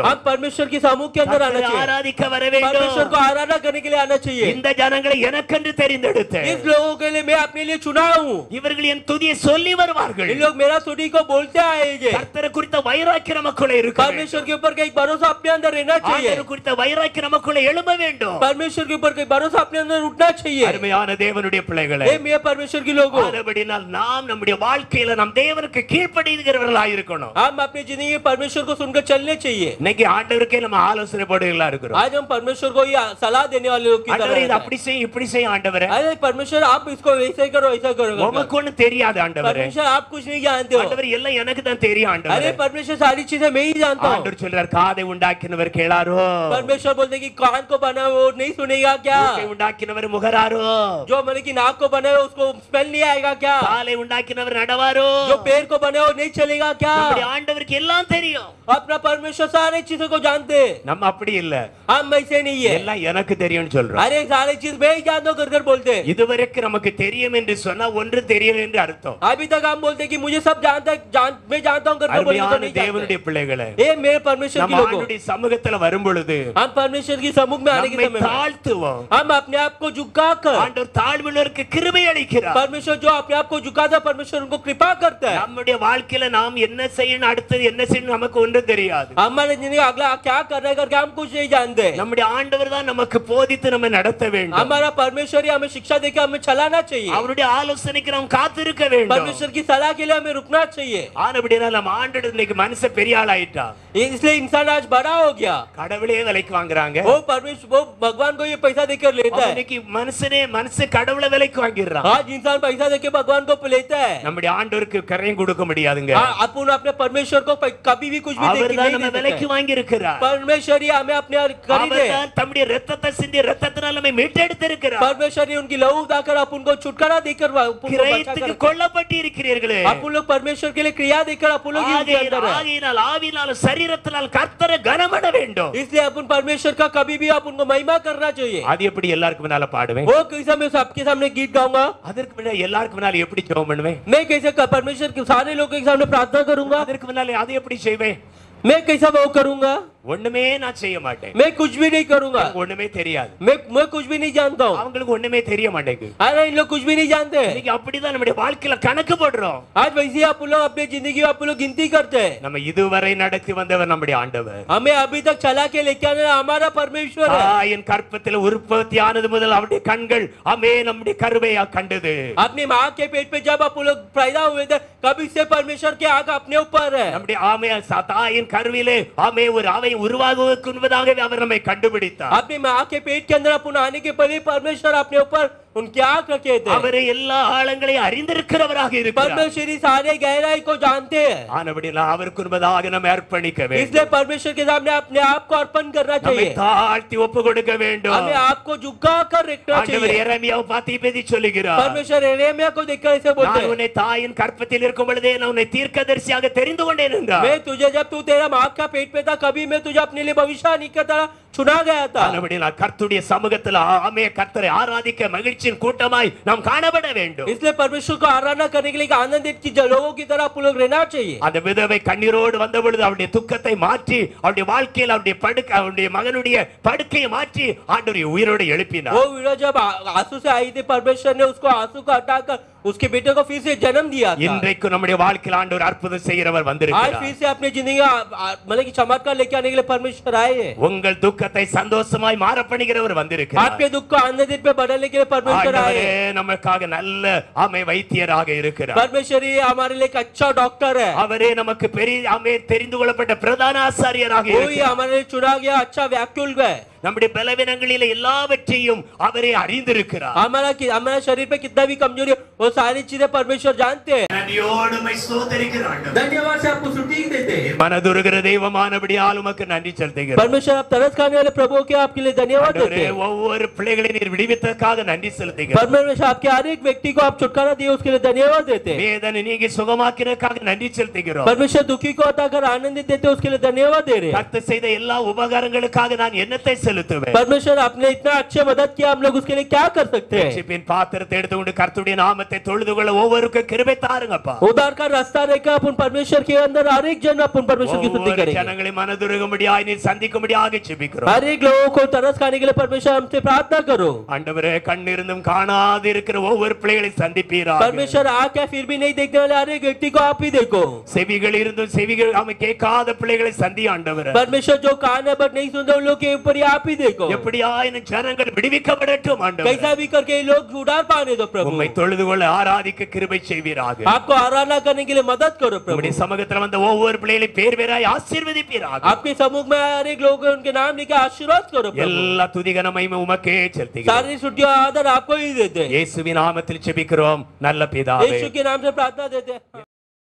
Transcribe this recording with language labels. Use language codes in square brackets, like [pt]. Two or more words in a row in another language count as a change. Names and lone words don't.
[hi] हम परमेश्वर के समूह के अंदर आना [ta] கர்த்தரை [hi] चाहिए, [ta] ஆராதிக்க வர வேண்டும். [hi] परमेश्वर को आराधना करने के लिए आना चाहिए। [ta] இந்த ஜனங்களை எனக்கென்று தெரிந்தெடுத்தேன். [hi] इस लोगों के लिए मैं अपने लिए चुना हूँ। [ta] இவர்கள் என் துதியை சொல்லி வருவார்கள். [hi] इन लोग मेरा स्तुति को बोलते आएंगे। [ta] கர்த்தரை குறித்த வைராக்கியம் நமக்குள்ளே இருக்க வேண்டும். [hi] परमेश्वर के ऊपर एक भरोसा अपने अंदर रहना चाहिए। [ta] ஆண்டவரை குறித்த வைராக்கியம் நமக்குள்ளே எழும்ப வேண்டும். [hi] परमेश्वर के ऊपर एक भरोसा अपने अंदर उठना चाहिए। [ta] அருமையான தேவனுடைய பிள்ளைகளே, [hi] हे मेरे परमेश्वर के लोगों, [ta] ஆனபடியால் நாம் நம்முடைய வாழ்க்கையில நாம் தேவனுக்கு கீழ்ப்படிகிறவர்களாய் இருக்கணும். [hi] हम अपनी जिंदगी में परमेश्वर को सुनकर चलने चाहिए। [ta] இன்னைக்கு ஆண்டவருக்கே நம்ம ஆலோசனை போடுகிறவர்களா இருக்கிறோம். [hi] आज हम परमेश्वर को ये सलाह देने वाले लोग की [ta] ஆண்டவரே [hi] तरह [ta] இது [hi] हैं। [ta] அப்படி செய் இப்படி செய் ஆண்டவரே. [hi] अरे परमेश्वर आप इसको वैसे करो ऐसा करो। [ta] உமக்கு ஒண்ணு தெரியாது ஆண்டவரே. [hi] परमेश्वर आप कुछ नहीं जानते हो। [ta] ஆண்டவரே எல்லாம் எனக்கு தான் தெரியும் ஆண்டவரே. [hi] अरे परमेश्वर सारी चीजें मैं ही जानता हूँ। [ta] ஆண்டவர் சொல்றார், காதை உண்டாக்கினவர் கேளாரோ, [hi] परमेश्वर बोलते हैं कि कान को बना वो नहीं सुनेगा क्या, [ta] மூக்கை உண்டாக்கினவர் முகராரோ, [hi] जो मतलब कि नाक को बना है उसको स्मेल नहीं आएगा क्या, [ta] காலை உண்டாக்கினவர் நடவாரோ, [hi] जो पैर को बने वो नहीं चलेगा क्या। [ta] நம்முடைய ஆண்டவருக்கு எல்லாம் தெரியும். [hi] अपना परमेश्वर सारी चीजों को जानते हैं। [ta] நம்ம அப்படி இல்ல, [hi] हम वैसे नहीं है। [ta] எல்லாம் எனக்கு தெரியும்னு சொல்றோம். [hi] अरे सारी चीज मैं ही जानता हूँ कर बोलते हैं। [ta] இதுவரைக்கும் நமக்கு தெரியும் என்று சொன்னா ஒன்று தெரியும் என்று அர்த்தம். [hi] अभी तक हम बोलते हैं कि मुझे सब जानता है, मैं जानता हूँ कर बोलते [ta] அருமையான [hi] नहीं [ta] தேவனுடைய பிள்ளைகளே, [hi] जानते। ए मेरे परमेश्वर [ta] நம்ம [hi] के लोगों, [ta] ஆண்டவருடைய சமூகத்துல வரும் பொழுது [hi] हम परमेश्वर की सम्मुख में आने के [ta] நம்மை [hi] समय में [ta] தாழ்த்துவோம். [hi] हम अपने आप को झुकाकर, [ta] ஆண்டவர் தாழ்வுள்ளவருக்கு கிருபை அளிக்கிறார். [hi] परमेश्वर जो अपने आप को झुकाता है परमेश्वर उनको कृपा करता है। [ta] நம்முடைய வாழ்க்கையில நாம் என்ன செய்யணும், அடுத்தது என்ன செய்யணும் நமக்கு ஒன்றும் தெரியாது. [hi] हमारे जिंदगी अगला क्या करना है करके हम कुछ नहीं जानते। [ta] நம்முடைய ஆண்டவர் தான் நமக்கு போதித்து நம்ம நடத்த வேண்டும். [hi] हमारा परमेश्वर ही हमें शिक्षा देकर हमें चलाना चाहिए। [ta] அவருடைய ஆலோசனைக்கு நாம் காத்திருக்க வேண்டும். [hi] परमेश्वर की सलाह के लिए हमें रुकना चाहिए। [ta] ஆனபடியால் நம்ம ஆண்டவர் இன்னைக்கு மனுஷன் பெரிய ஆள் ஆயிட்டா. [hi] इसलिए इंसान आज बड़ा हो गया। [ta] கடவுளே விலைக்கு வாங்குறாங்க. [hi] वो परमेश्वर वो भगवान को ये पैसा देकर लेता है। [ta] இன்னைக்கு மனுஷன் கடவுளை விலைக்கு வாங்கிடுறான். [hi] आज इंसान पैसा देकर भगवान को लेता है। [ta] நம்முடைய ஆண்டவருக்கு கரையும் கொடுக்க முடியாதுங்க. [hi] अपन अपने परमेश्वर को कभी भी कुछ भी [ta] அவர்தான் நம்ம விலைக்கு வாங்கி இருக்கிறார். [hi] परमेश्वर ही हमें अपने खरीदे। [ta] அவர்தான் தம்முடைய இரத்தத்தை சிந்தி இரத்தத்தினால் நம்மை மீட்டெடுத்து இருக்கிறார். [hi] परमेश्वर ने उनकी लहू दाकर अपन को छुटकारा देकर [ta] கிரயத்துக்கு கொல்லப்பட்டு இருக்கிறீர்களே. [hi] अपन लोग परमेश्वर के लिए क्रिया देकर अपन लोग [ta] ஆகையினால் ஆவியினால் சரீரத்தினால் கர்த்தரை கனமட வேண்டும். [hi] इसलिए अपन परमेश्वर का कभी भी अपन को महिमा करना चाहिए। [ta] அது எப்படி எல்லாருக்கு முன்னால பாடுவேன்? [hi] वो कैसे मैं सबके सामने गीत गाऊंगा? [ta] அதற்கு முன்னால எல்லாருக்கு முன்னால எப்படி ஜெபம் பண்ணுவேன்? [hi] मैं कैसे परमेश्वर के सारे लोगों के सामने प्रार्थना करूंगा? [ta] அதற்கு முன்னால அது எப்படி செய்வேன்? [hi] मैं कैसा वो करूंगा? [ta] ஒண்ணுமே நான் செய்ய மாட்டேன். [hi] मैं कुछ भी नहीं करूंगा। [ta] ஒண்ணுமே தெரியாது. [hi] मैं कुछ भी नहीं जानता हूँ। [ta] அவங்களுக்கு ஒண்ணுமே தெரிய மாட்டேங்குது. [hi] अरे इन लोग कुछ भी नहीं जानते। [ta] இன்னைக்கு அப்படிதான் நம்முடைய வாழ்க்கையில கணக்கு போடுறோம். [hi] आज वैसे आप लोग अपनी जिंदगी में आप लोग गिनती करते हैं। [ta] நம்ம இதுவரை நடத்தி வந்தவர் நம்முடைய ஆண்டவர். [hi] हमें अभी तक चला के लेके आने हमारा परमेश्वर है। [ta] தாயின் கற்பத்தில் உற்பத்தியானது முதல் அவருடைய கண்கள் ஆமே நம்முடைய கருவையா கண்டது. [hi] अपनी माँ के पेट पे जब आप लोग पैदा हुए थे कभी से परमेश्वर की आंख अपने ऊपर है। [ta] நம்முடைய ஆமே தாயின் கருவிலே ஆமே ஒரு அவை உருவாகுவதற்கு முன்பதாகவே அவர் நம்மை கண்டுபிடித்தார். [hi] अपनी माँ के पेट के अंदर अपन आने के पहले परमेश्वर अपने ऊपर उनकी आंख रखे थे। [ta] அவரே எல்லா ஆழங்களையும் அறிந்திருக்கிறவராக இருக்கிறார். [hi] परमेश्वर सारे गहराई को जानते हैं। [ta] ஆனபடியால் அவருக்கு முன்பதாக நாம் அர்ப்பணிக்க வேண்டும். [hi] इसलिए परमेश्वर के सामने अपने आप को अर्पण करना [ta] நம்மை [hi] चाहिए। [ta] தாழ்த்தி ஒப்பு கொடுக்க வேண்டும். [hi] हमें आपको झुकाकर रखना [ta] ஆண்டவர் [hi] चाहिए। [ta] எரேமியாவை பார்த்து இப்படி சொல்லுகிறார். [hi] परमेश्वर यिर्मयाह को देखकर ऐसे बोलते [ta] நான் [hi] हैं, [ta] உன்னை தாயின் கற்பத்தில் இருக்கும் பொழுதே நான் உன்னை தீர்க்கதரிசியாக தெரிந்து கொண்டேன் என்றார். [hi] मैं तुझे जब तू तेरा माँ का पेट पे था कभी मैं तुझे अपने लिए भविष्यवाणी की तरह चुना गया था। [ta] அதுபடியால் கர்த்தருடைய சமூகத்தில் ஆமே கர்த்தரை ஆராதிக்க மகிழ்ச்சியின் கூட்டமாய் நாம் காணப்பட வேண்டும். [hi] इसलिए परमेश्वर को आराधना करने के लिए आनंदित की लोगों की तरह आप लोग रहना चाहिए। [ta] அந்த விதவை கண்ணீரோடு வந்த பொழுது அவருடைய துக்கத்தை மாற்றி அவருடைய வாழ்க்கையில் அவருடைய படுக்கை அவருடைய மகனுடைய படுக்கையை மாற்றி ஆண்டவரை உயிரோடு எழுப்பினார். [hi] वो विधवा जब आंसू से आई थी, परमेश्वर ने उसको आंसू को हटाकर उसके बेटे को फिर से जन्म दिया था। [ta] இன்றைக்கு நம்முடைய வாழ்க்கையில் ஆண்டவர் அற்புதம் செய்கிறவர் [hi] आज [ta] வந்திருக்கிறார். [hi] फिर से अपनी जिंदगी मतलब कि चमत्कार लेके आने के लिए परमेश्वर आए हैं। [ta] உங்கள் துக்கத்தை சந்தோஷமாய் மாற பண்ணுகிறவர் வந்திருக்கிறார். [hi] आपके दुख को आनंदित पे बदलने के लिए परमेश्वर आए [ta] ஆண்டவரே [hi] हैं। [ta] நமக்காக நல்ல ஆமை வைத்தியராக இருக்கிறார். [hi] परमेश्वर ही हमारे लिए एक अच्छा डॉक्टर है। [ta] அவரே நமக்கு பெரிய ஆமே தெரிந்து கொள்ளப்பட்ட பிரதான ஆசாரியராக [hi] वो ही [ta] இருக்கிறார். [hi] हमारे लिए चुना गया अच्छा व्याकुल है। [ta] நம்முடைய பலவீனங்களில் எல்லாவற்றையும் அவரே அறிந்திருக்கிறார். [hi] हमारा शरीर पे कितना भी कमजोरी है वो सारी चीजें परमेश्वर जानते हैं। [ta] நன்றியோடு உம்மை ஸ்தோத்திரிக்கிறோம். [hi] धन्यवाद से आपको स्तुति देते हैं। [ta] மனதுருகிற தெய்வமானபடியால் உமக்கு நன்றி செலுத்துகிறோம். [hi] परमेश्वर आप तरस खाने वाले प्रभु के आपके लिए धन्यवाद देते [ta] ஆண்டவரே [hi] हैं। [ta] ஒவ்வொரு பிள்ளைகளை நீர் விடுவித்ததற்காக நன்றி செலுத்துகிறோம். [hi] परमेश्वर आपके हर एक व्यक्ति को आप छुटकारा दिए उसके लिए धन्यवाद देते हैं। [ta] வேதனை நீங்கி சுகமாக்கினதற்காக நன்றி செலுத்துகிறோம். [hi] परमेश्वर दुखी को हटाकर आनंदित देते हैं उसके लिए धन्यवाद दे रहे हैं। [ta] கர்த்தர் செய்த எல்லா உபகாரங்களுக்காக நான் என்னத்தை செலுத்துவேன்? [hi] परमेश्वर आपने इतना अच्छे मदद किया, हम लोग उसके लिए क्या कर सकते हैं? [ta] ரட்சிப்பின் பாத்திரத்தை எடுத்துக்கொண்டு கர்த்தருடைய நாமத்தை தொழுது கொள்ள ஒவ்வொருவருக்கும் கிருபை தாருங்கப்பா. [hi] उद्धार का रास्ता रहकर अपन परमेश्वर के अंदर हर एक जन अपन परमेश्वर की स्तुति [ta] ஒவ்வொரு [hi] करेंगे। [ta] ஜனங்களை மனதுருகும்படியாய் நீர் சந்திக்கும்படியாக ஜெபிக்கிறோம். [hi] हर एक लोगों को तरस खाने के लिए परमेश्वर हमसे प्रार्थना करो। [ta] ஆண்டவரே கண்ணிருந்தும் காணாது இருக்கிற ஒவ்வொரு பிள்ளைகளை சந்திப்பீராக. [hi] परमेश्वर आके फिर भी नहीं देखने वाले हर एक व्यक्ति को आप ही देखो। [ta] செவிகள் இருந்தும் செவிகள் ஆமை கேட்காத பிள்ளைகளை சந்தி ஆண்டவரே. [hi] परमेश्वर जो कान है बट नहीं सुनते उन लोग के ऊपर ही आप ही देखो। [ta] எப்படியாயினும் ஜனங்கள் விடுவிக்கப்படட்டும் ஆண்டவரே. [hi] कैसा भी करके ये लोग उद्धार पाने दो प्रभु। [ta] உம்மை தொழுது கொள்ள ஆராதிக்க கிருபை செய்வீராக. [hi] आपको आराधना करने के लिए मदद करो प्रभु। [ta] உம்முடைய சமூகத்தில் வந்த ஒவ்வொரு பிள்ளைகளை பேர் பேராய் ஆசீர்வதிப்பீராக. [hi] आपके समूह में हर एक लोग उनके नाम लेके आशीर्वाद करो प्रभु। [ta] எல்லா துதிகன மகிமை உமக்கே செலுத்துகிறோம். [hi] सारी स्तुतियां आदर आपको ही देते हैं। [ta] இயேசுவின் நாமத்தில் ஜெபிக்கிறோம் நல்ல பிதாவே. [hi] यीशु के नाम से प्रार्थना देते हैं।